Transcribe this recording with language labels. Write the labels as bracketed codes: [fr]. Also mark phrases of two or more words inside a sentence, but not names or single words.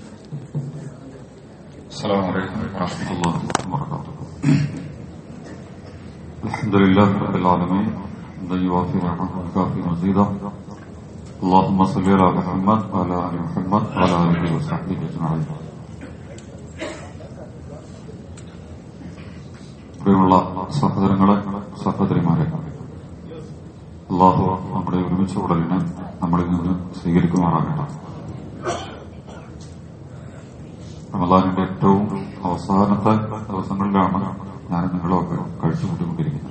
[ar] السلام عليكم ورحمة الله وبركاته. الحمد لله رب العالمين حمدا يوافي نعمه ويكافئ مزيدا. اللهم صل على محمد وعلى آل محمد وعلى آله وصحبه أجمعين. [ml] പ്രിയമുള്ള സഹോദരങ്ങളെ, സഹോദരിമാരെ, അല്ലാഹു നമ്മുടെ ഒരുമിച്ച് ഉടലിനെ നമ്മളിൽ നിന്ന് സ്വീകരിക്കുമാറാകട്ടെ. റമദാനിന്റെ ഏറ്റവും അവസാനത്തെ ദിവസങ്ങളിലാണ് ഞാൻ നിങ്ങളൊക്കെ കഴിച്ചുകൂട്ടിക്കൊണ്ടിരിക്കുന്നത്.